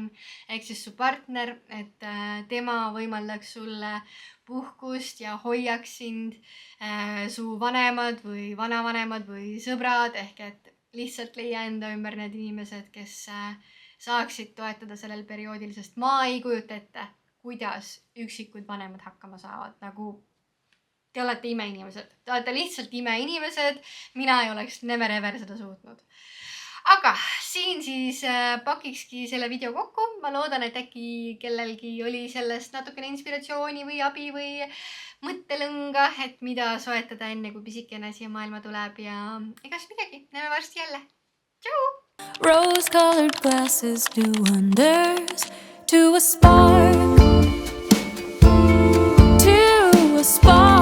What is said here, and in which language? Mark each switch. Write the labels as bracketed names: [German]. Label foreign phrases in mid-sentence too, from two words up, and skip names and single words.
[Estonian] Ehk siis su partner, et tema võimaldaks sulle puhkust ja hoiaks sind, su vanemad või vanavanemad või sõbrad. Ehk et lihtsalt leia enda ümber need inimesed, kes saaksid toetada sellel perioodil, sest ma ei kujuta ette, kuidas üksikud vanemad hakkama saavad. Nagu te olete imeinimesed. Te olete lihtsalt imeinimesed. Mina ei oleks [English] never ever [Estonian] seda suutnud. Aga siin siis pakikski selle video kokku. Ma loodan, et äkki kellelgi oli sellest natukene inspiratsiooni või abi või mõttelõnga, et mida soetada enne, kui pisikene siia maailma tuleb. Ja egas midagi. Näeme varsti jälle. Tšau! [English] Rose-colored glasses do wonders to a spark. To a spark.